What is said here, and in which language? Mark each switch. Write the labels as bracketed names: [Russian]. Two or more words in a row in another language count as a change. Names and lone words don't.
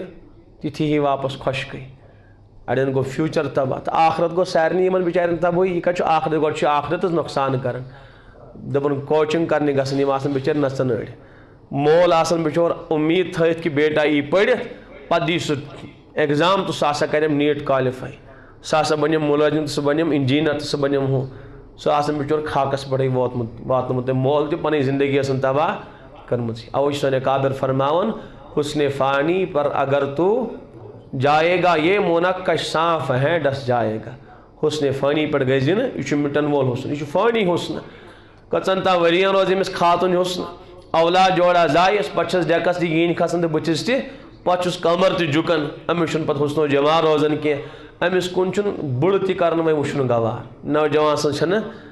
[Kashmiri] تِتھی ہی واپس خۄشکٕے اڑٮ۪ن گوٚو فیوٗچر تباہ تہٕ آخرت گوٚو سارنٕے یِمن بِچارٮ۪ن تباہی یہِ کتہِ چھُ آخرت گۄڈٕ چھُ آخرتس نۄقصان کران دپان کوچنگ کرنہِ گژھان یِم آسان بِچٲرۍ نژان أڑۍ مول آسان بِچور اُمید تھٲیِتھ کہِ بیٹا یی پٔرِتھ پتہٕ دی سُہ ایگزام تہٕ سُہ ہسا کریم نیٖٹ کالِفاے سُہ ہسا بنیم مُلٲزِم تہٕ سُہ بنیم انجیٖنر تہٕ سُہ بنیم ہُہ سُہ آسان بِچور خاکس پٮ۪ٹھٕے واتنومُت تٔمۍ مول تہِ پنٕنۍ زندگی ٲسن تباہ کٔرمٕژ اوے چھُ سٲنۍ کابر فرماوان [Urdu] حسنِ فانی پر اگر تو جائے گا یہ منقش صاف ہے ڈس جائے گا [Kashmiri] حسنِ فانی پٮ۪ٹھ گٔژھۍ نہٕ یہِ چھُ مِٹن وول حسن یہِ چھُ فانی حسنہٕ کٔژن تام ؤرین روزِ أمِس خاتون حسنہٕ اولاد جوڑا زایس پتہٕ چھس ڈیکس تہِ گیٖنۍ کھسان تہٕ بٕتھِس تہِ پتہٕ چھُس کمر تہِ جُکان أمِس چھُنہٕ پتہٕ حسنو جمال روزان کینٛہہ أمِس کُن چھُنہٕ بٕڑٕ تہِ کران وۄنۍ وٕچھُن گوار نوجوان سٕنٛز چھنہٕ